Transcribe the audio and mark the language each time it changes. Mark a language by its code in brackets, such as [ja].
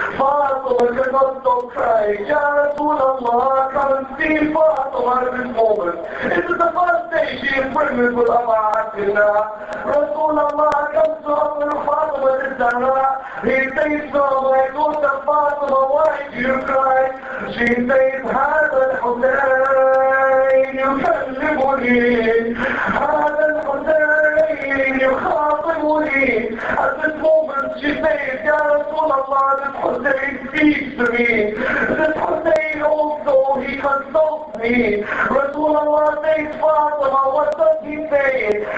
[en] Fatima cannot stop crying. Ya Rasulullah, come and see Fatima at this moment. This is the first day she is pregnant with Abu Abdullah. Rasulullah comes to Fatima al-Zahra. He says to her, my daughter Fatima, why do you cry? She says, [ar] هذا الحسين يكلمني. هذا الحسين يخاطبني. Rasuli. [en] At this moment she says, Ya Rasulullah, this Hussein speaks to me. This Hussein also, he consults me. Rasulullah says, Fatima, what does he say?